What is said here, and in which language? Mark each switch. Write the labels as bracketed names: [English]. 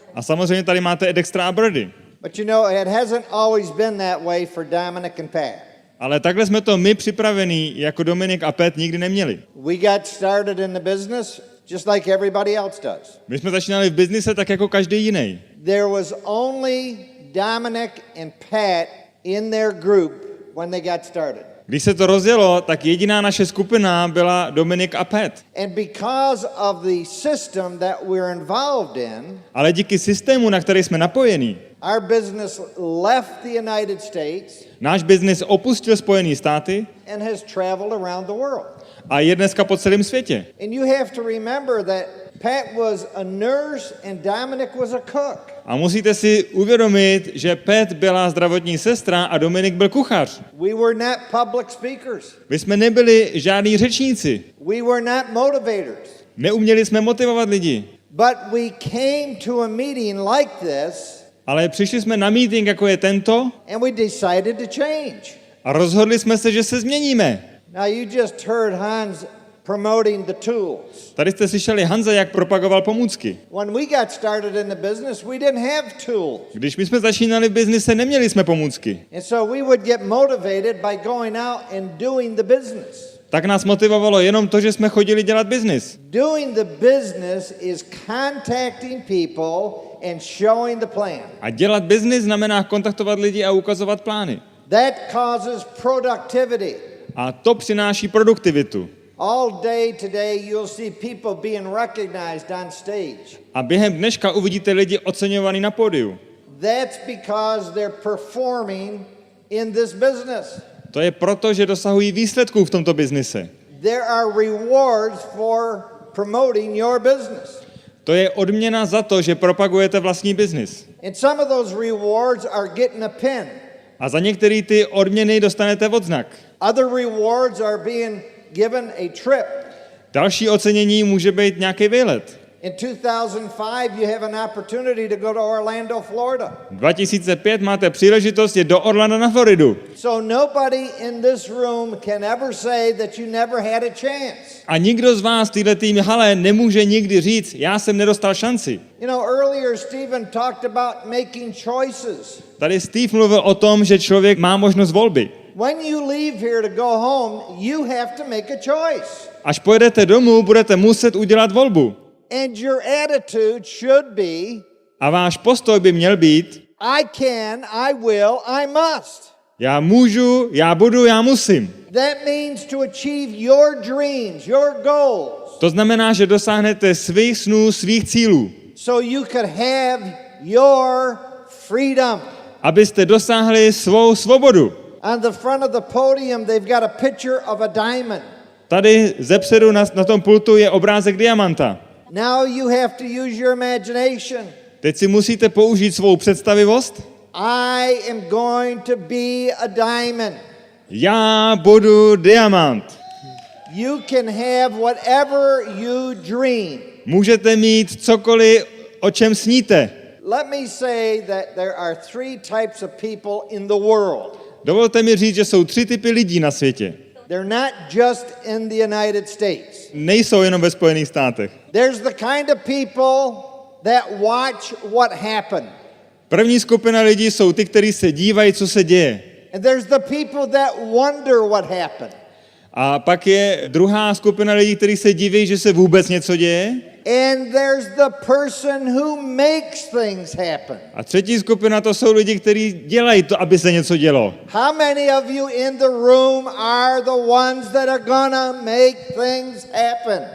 [Czech] A samozřejmě tady máte Dextra a Birdy. [English] But you know, it hasn't always been that way for Dominic and Pat. [Czech] Ale takhle jsme to my připravení jako Dominik a Pat nikdy neměli. [English] We got started in the business just like everybody else does. [Czech] My jsme začínali v biznise tak jako každý jiný. [English] There was only Dominic and Pat in their group when they got started. [Czech] Když se to rozjelo, tak jediná naše skupina byla Dominik a Pat. [English] And because of the system that we're involved in, [Czech] Ale díky systému, na který jsme napojení, [English] our business left the United States [Czech] náš biznis opustil Spojené státy [English] and has traveled around the world. [Czech] a je dneska po celém světě. [English] And you have to remember that Pat was a nurse and Dominic was a cook. [Czech] A musíte si uvědomit, že Pat byla zdravotní sestra a Dominik byl kuchař. [English] We were not public speakers. [Czech] My jsme nebyli žádní řečníci. [English] We were not motivators. [Czech] Neuměli jsme motivovat lidi. [English] But we came to a meeting like this [Czech] Ale přišli jsme na meeting, jako je tento, [English] and we decided to change. [Czech] a rozhodli jsme se, že se změníme. [English] Now you just heard Hans promoting the tools. [Czech] Tady jste slyšeli Hanza, jak propagoval pomůcky. [English] When we got started in the business, we didn't have tools. [Czech] Když my jsme začínali v biznise, neměli jsme pomůcky. [English] And so we would get motivated by going out and doing the business. [Czech] Tak nás motivovalo jenom to, že jsme chodili dělat biznis. [English] Doing the business is contacting people and showing the plan. [Czech] A dělat biznis znamená kontaktovat lidi a ukazovat plány. [English] That causes productivity. [Czech] A to přináší produktivitu. [English] All day today you'll see people being recognized on stage. [Czech] A během dneška uvidíte lidi oceňovaný na pódiu. [English] That's because they're performing in this business. [Czech] To je proto, že dosahují výsledků v tomto biznise. [English] There are rewards for promoting your business. [Czech] To je odměna za to, že propagujete vlastní biznis. [English] And some of those rewards are getting a pin. [Czech] A za některé ty odměny dostanete odznak. [English] Other rewards are being given a trip. [Czech] Další ocenění může být nějaký výlet. [English] In 2005 you have an opportunity to go to Orlando, Florida. [Czech] 2005 máte příležitost jet do Orlanda na Floridu. [English] So nobody in this room can ever say that you never had a chance. [Czech] A nikdo z vás v této hale nemůže nikdy říct, já jsem nedostal šanci. [English] You know, earlier Stephen talked about making choices. [Czech] Tady Steve mluvil o tom, že člověk má možnost volby. [English] When you leave here to go home, you have to make a choice. [Czech] Až pojedete domů, budete muset udělat volbu. [English] And your attitude should be, [Czech] A váš postoj by měl být, [English] I can, I will, I must. [Czech] já můžu, já budu, já musím. [English] That means to achieve your dreams, your goals, [Czech] To znamená, že dosáhnete svých snů, svých cílů, [English] so you could have your freedom. [Czech] abyste dosáhli svou svobodu. [English] On the front of the podium, they've got a picture of a diamond. [Czech] Tady zepředu na tom pultu je obrázek diamanta. [English] Now you have to use your imagination. [Czech] Teď si musíte použít svou představivost. [English] I am going to be a diamond. [Czech] Já budu diamant. [English] You can have whatever you dream. [Czech] Můžete mít cokoliv, o čem sníte. [English] Let me say that there are 3 types of people in the world. [Czech] Dovolte mi říct, že jsou 3 typy lidí na světě. [English] They're not just in the United States. [Czech] Nejsou jenom ve Spojených státech. [English] There's the kind of people that watch what happened. [Czech] První skupina lidí jsou ty, kteří se dívají, co se děje. [English] And there's the people that wonder what happened. [Czech] A pak je druhá skupina lidí, kteří se diví, že se vůbec něco děje. [English] And there's the person who makes things happen. [Czech] A třetí skupina to jsou lidi, kteří dělají to, aby se něco dělo. [English] How many of you in the room are the ones that are gonna make things happen?